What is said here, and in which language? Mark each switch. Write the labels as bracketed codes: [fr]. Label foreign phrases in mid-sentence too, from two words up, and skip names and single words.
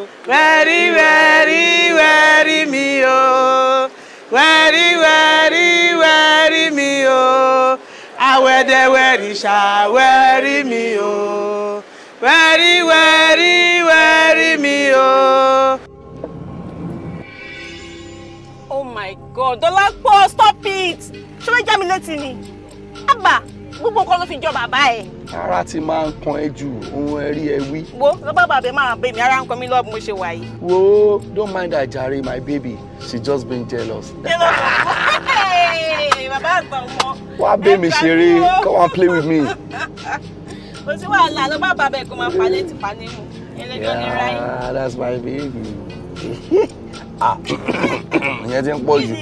[yo] Wẹ̀rí wẹ̀rí wẹ̀rí mi o. Wẹ̀rí wẹ̀rí wẹ̀rí mi o. Àwẹ̀dẹ̀ wẹ̀rí ṣá wẹ̀rí mi o. Wẹ̀rí wẹ̀rí wẹ̀rí mi o. [en] Oh my God, Dọ́lápọ̀, stop it! [yo] Ṣé wọ́n já mi létí ni? Àbá, gbogbo nǹkan ló fi jọ bàbá ẹ̀. Ara ti máa ń kan ẹ jù, ohun ẹ rí ẹ wí. Wo, lọ bá bàbá máa bẹ mi, ara ń kan mi lọ́ọ̀bù mo ṣe wà yìí. [en] Wo, don't mind Ajare, my baby. She just been jealous. [yo] Bàbá àtọmọ. Wá bẹ́ mi ṣeré, [en] come and play with me. [yo] Kò sí wàhálà, lọ bá bàbá ẹ̀ kó máa fà létí fà nínú. [en] Yeah, that's my baby. [yo] Ìyẹn ti ń pọ̀ jù.